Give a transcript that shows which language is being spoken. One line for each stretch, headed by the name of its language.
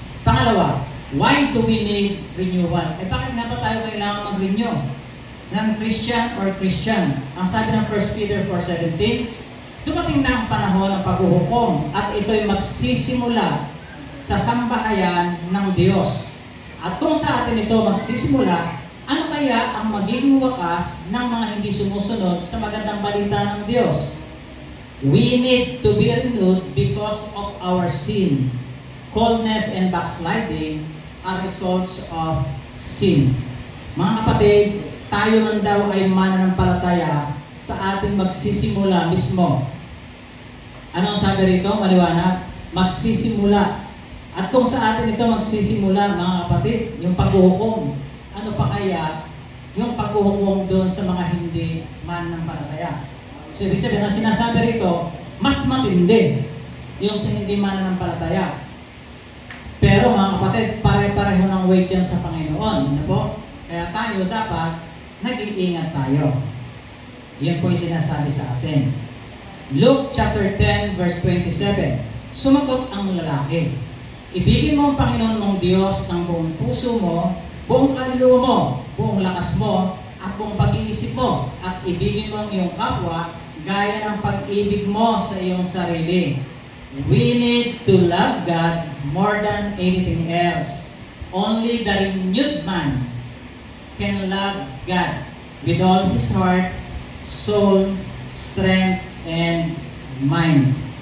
Filipino: Pangalawa,
English: why do we need renewal?
Filipino: Bakit nga ba tayo kailangan mag-renew?
English: Non-Christian or Christian?
Filipino: Ang sabi ng 1 Peter 4:17, dumating na ang panahon ng paghuhukom at ito'y magsisimula sa sambahayan ng Diyos. At kung sa atin ito magsisimula, ano kaya ang magiging wakas ng mga hindi sumusunod sa magandang balita ng Diyos?
English: We need to be renewed because of our sin. Coldness and backsliding are results of sin.
Filipino: Mga kapatid, tayo man daw ay mananampalataya sa ating magsisimula mismo. Ano ang sabi rito? Maliwanag? Magsisimula. At kung sa atin ito magsisimula, mga kapatid, yung paghuhukom, ano pa kaya yung paghuhukom doon sa mga hindi mananampalataya? So, ibig sabihin, ang sinasabi rito, mas matindi yung sa hindi mananampalataya. Pero mga kapatid, pare-pareho ng weight yan sa Panginoon. Ano po? Kaya tayo dapat nag-iingat tayo. Yan po yung sinasabi sa atin. Luke chapter 10 verse 27. Sumagot ang lalaki, ibigin mo ang Panginoon mong Diyos ng buong puso mo, buong kaluluwa mo, buong lakas mo, at buong pag-iisip mo, at ibigin mo ang iyong kapwa gaya ng pag-ibig mo sa iyong sarili.
English: We need to love God more than anything else. Only the renewed man can love God with all his heart, soul, strength, and mind.